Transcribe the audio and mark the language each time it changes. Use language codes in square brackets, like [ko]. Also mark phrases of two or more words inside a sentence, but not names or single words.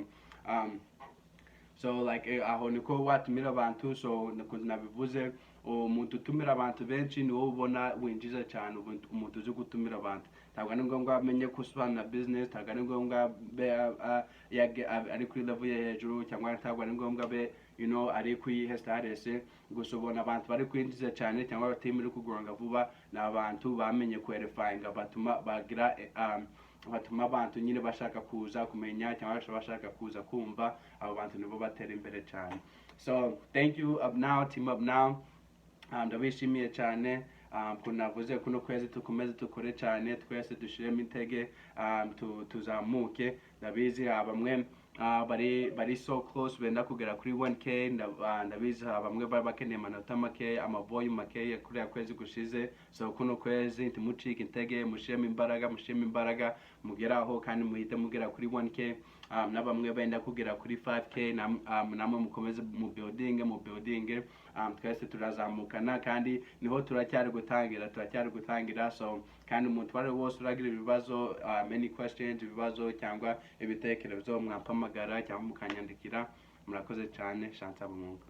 [rw] so aho niko watumira abantu so nabivuze umuntu utumira abantu benshi ni wowe ubona winjiza cyane umuntu uzi gutumira abantu ntabwo ari ngombwa amenye gusobanura business ntabwo ari ngombwa ari kuri level ye hejuru cyangwa ntabwo ari ngombwa ari kuri status gusa ubona abantu bari kwinjiza cyane cyangwa batemera kuguranga vuba n'abantu bamenye kwerefayinga batuma abantu nyine bashaka kuza kumenya cyangwa bashaka kuza kumva abo bantu nibo batera imbere cyane so [en] thank you team up now [rw] ndabishimiye cyane kunavuze kuno kwezi tukomeze tukore cyane twese dushiremo intege tuzamuke ndabizi bamwe bari [en] so close [rw] benda kugera kuri 1k ndabizi bamwe bari bakeneye amanota make amaboyi make kuri ya kwezi gushize so kuno kwezi ntimucike intege mushiremo imbaraga mugeraho kandi muhite mugera kuri 1k na bamwe benda kugera kuri 5k namwe mukomeze mu building twese turazamukana kandi niho turacyari gutangira so kandi umuntu wari wose uragira ibibazo [en] many questions [rw] ibibazo cyangwa ibitekerezo mwampamagara cyangwa mukanyandikira murakoze cyane Chantal Mungu